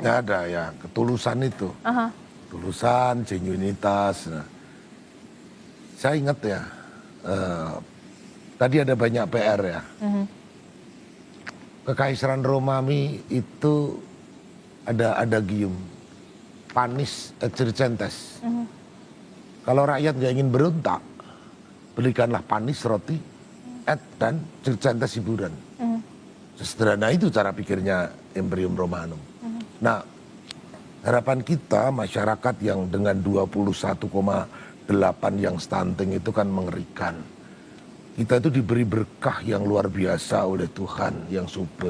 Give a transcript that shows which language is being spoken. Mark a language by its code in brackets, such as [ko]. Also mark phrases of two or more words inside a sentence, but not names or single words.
[id] Tidak ada ya, ketulusan itu. Ketulusan, genuinitas. Nah, saya ingat ya, tadi ada banyak PR ya. Kekaisaran Romawi itu ada gium, [la] panis et circenses. [id] Kalau rakyat nggak ingin berontak, belikanlah panis roti, et dan circenses hiburan. Sesederhana itu cara pikirnya Imperium Romanum. Nah, harapan kita masyarakat yang dengan 21,8 yang stunting itu kan mengerikan. Kita itu diberi berkah yang luar biasa oleh Tuhan yang subur.